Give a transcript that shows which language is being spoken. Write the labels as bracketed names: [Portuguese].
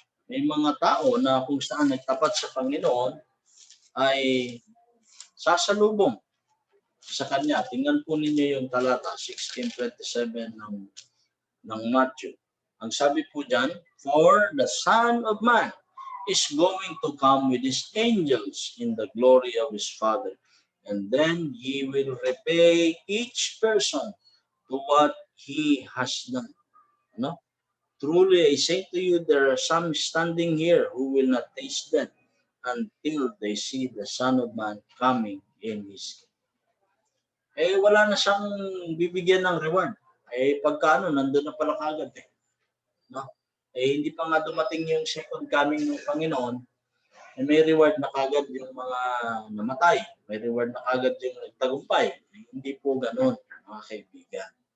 [Filipino] May mga tao na kung saan nagtapat sa Panginoon ay sasalubong sa Kanya. Tingnan po ninyo yung talata 16:27 ng Matthew. Ang sabi po dyan, [English] for the Son of Man is going to come with his angels in the glory of his Father. And then he will repay each person to what He has done. No? Truly, I say to you, there are some standing here who will not taste death until they see the Son of Man coming in His kingdom. [Filipino] Wala na siyang bibigyan ng reward. Pagka nandun na pala kagad eh. No? Hindi pa nga dumating yung second coming ng Panginoon, may reward na kagad yung mga namatay. May reward na kagad yung nagtagumpay. Hindi po ganun, mga kaibigan.